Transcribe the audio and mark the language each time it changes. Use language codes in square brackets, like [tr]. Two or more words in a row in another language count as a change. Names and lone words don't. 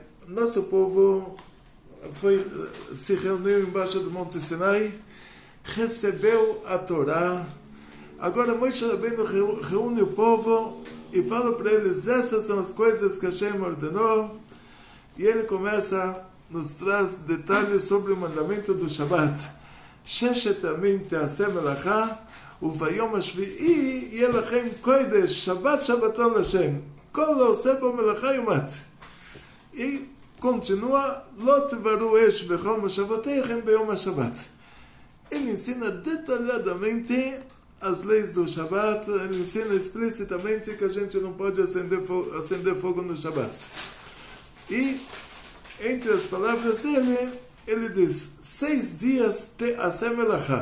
[pt] Nosso povo se reuniu embaixo do Monte Sinai, recebeu a Torá. Agora Moshe Rabbeinu reúne o povo e fala para eles: essas são as coisas que Hashem ordenou. E ele começa, nos traz detalhes sobre o mandamento do Shabbat. [he] ששת ימים תעשה מלאכה וביום השביעי יהיה לכם קודש שבת שבתון השם כל העושה בו מלאכה יומת. [pt] E continua: [he] לא תבערו אש בכל מושבותיכם ביום השבת. [pt] Ele ensina detalhadamente as leis do Shabbat. Ele ensina explicitamente que a gente não pode acender fogo no Shabbat. E, entre as palavras dele, ele diz: 6 dias [he] תעשה מלאכה.